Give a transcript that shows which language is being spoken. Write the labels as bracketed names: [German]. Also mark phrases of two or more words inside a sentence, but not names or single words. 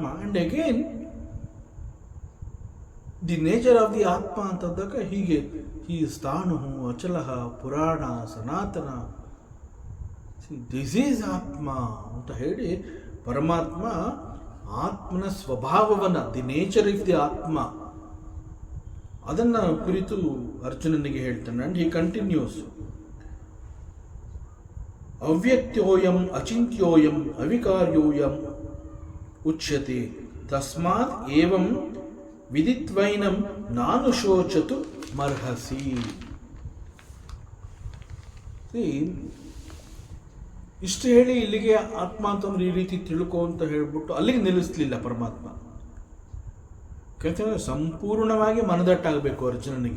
[English] and again the nature of the atma [Kannada] ಅಂತಂದಾಗ ಹೀಗೆ ಈ [Sanskrit] ಸ್ಥಾಣು ಅಚಲಃ ಪುರಾಣ ಸನಾತನ, [English] this is atma [Kannada] ಅಂತ ಹೇಳಿ ಪರಮಾತ್ಮ ಆತ್ಮನ ಸ್ವಭಾವವನ್ನು, [English] the nature of the atma, [Kannada] ಅದನ್ನು ಕುರಿತು ಅರ್ಜುನನಿಗೆ ಹೇಳ್ತಾನೆ. [English] and he continues, [Sanskrit] ಅವ್ಯಕ್ತೋಯಂ ಅಚಿಂತ್ಯೋಯಂ ಅವಿಕಾರ್ಯೋಯಂ ಉಚ್ಯತೆ ತಸ್ಮಾತ್ ಏವಂ ವಿದಿತ್ವೈನಂ ನಾನು ಶೋಚತು ಮರ್ಹಸಿ. [Kannada] ಇಷ್ಟು ಹೇಳಿ ಇಲ್ಲಿಗೆ ಆತ್ಮ ಅಂತಂದ್ರೆ ಈ ರೀತಿ ತಿಳ್ಕೊ ಅಂತ ಹೇಳ್ಬಿಟ್ಟು ಅಲ್ಲಿಗೆ ನಿಲ್ಲಿಸಲಿಲ್ಲ ಪರಮಾತ್ಮ. ಯಾಕಂದರೆ ಸಂಪೂರ್ಣವಾಗಿ ಮನದಟ್ಟಾಗಬೇಕು ಅರ್ಜುನನಿಗೆ.